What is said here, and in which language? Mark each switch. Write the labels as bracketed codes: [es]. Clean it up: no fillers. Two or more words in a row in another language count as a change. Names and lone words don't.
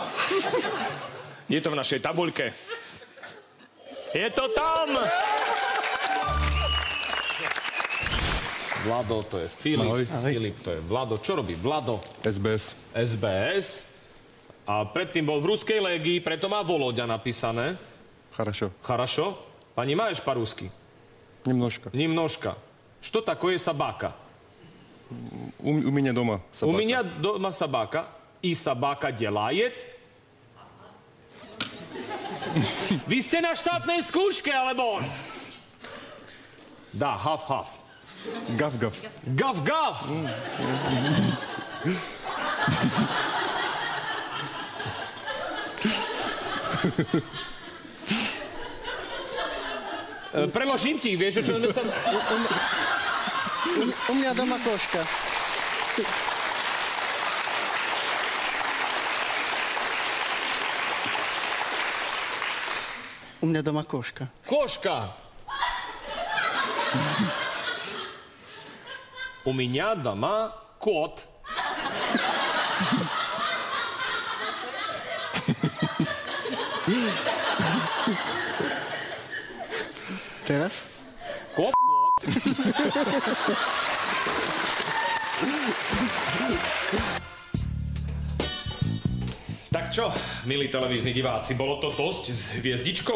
[sk] Je to v našej tabuľke. Je to tam! Vlado, to je Filip. Ahoj. Filip, to je Vlado. Čo robí Vlado? SBS. SBS. A predtým bol v ruskej légii, preto má Voloďa napísané. [ru] Хорошо. Хорошо? Понимаешь по-русски? Немножко. Немножко. Что такое собака? У меня дома собака. У меня дома собака. И собака делает... [sk] Vy ste na štátnej skúške, alebo... Dá, haf. Гав-гав. Gav. Preložím ti, vieš, o čo sme sa... [ru] У меня дома кошка. У меня дома кошка. Кошка! У меня дома кот. [sk] Teraz? Kop. Tak čo, milí televízni diváci, bolo to dosť s hviezdičkou?